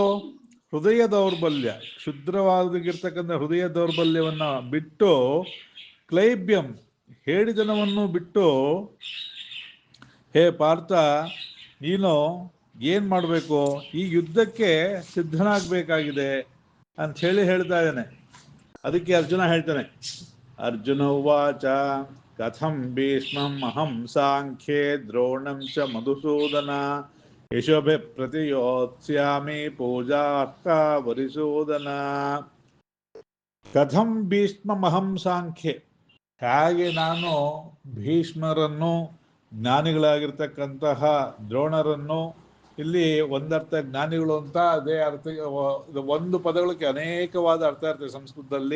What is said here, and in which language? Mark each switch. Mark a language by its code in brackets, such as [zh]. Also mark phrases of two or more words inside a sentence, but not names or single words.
[kn] ಹೃದಯ ದೌರ್ಬಲ್ಯ, ಕ್ಷುದ್ರವಾಗಿರ್ತಕ್ಕಂಥ ಹೃದಯ ದೌರ್ಬಲ್ಯವನ್ನ ಬಿಟ್ಟು, ಕ್ಲೈಬ್ಯಂ ಹೇಳಿದನವನ್ನು ಬಿಟ್ಟು, ಹೇ ಪಾರ್ಥ ನೀನು ಏನ್ ಮಾಡಬೇಕು? ಈ ಯುದ್ಧಕ್ಕೆ ಸಿದ್ಧನಾಗಬೇಕಾಗಿದೆ ಅಂತ ಹೇಳ್ತಾ ಇದ್ದಾನೆ. ಅದಕ್ಕೆ ಅರ್ಜುನ ಹೇಳ್ತಾನೆ, [sa] ಅರ್ಜುನ ಉವಾಚ ಕಥಂ ಭೀಷ್ಮಂ ಅಹಂ ಸಾಂಖ್ಯೇ ದ್ರೋಣಂ ಚ ಮಧುಸೂದನ ಯಶೋಭೆ ಪ್ರತಿಯೋತ್ಸ್ಯಾಮಿ ಪೂಜಾರ್ಥ ವರಿಸೂದನ. ಕಥಂ ಭೀಷ್ಮಂ ಅಹಂ ಸಾಂಖ್ಯೆ, [kn] ಹೇಗೆ ನಾನು ಭೀಷ್ಮರನ್ನು, ಜ್ಞಾನಿಗಳಾಗಿರ್ತಕ್ಕಂತಹ ದ್ರೋಣರನ್ನು, ಇಲ್ಲಿ ಒಂದರ್ಥ ಜ್ಞಾನಿಗಳು ಅಂತ ಅದೇ ಅರ್ಥ, ಒಂದು ಪದಗಳಿಗೆ ಅನೇಕವಾದ ಅರ್ಥ ಇರ್ತದೆ ಸಂಸ್ಕೃತದಲ್ಲಿ.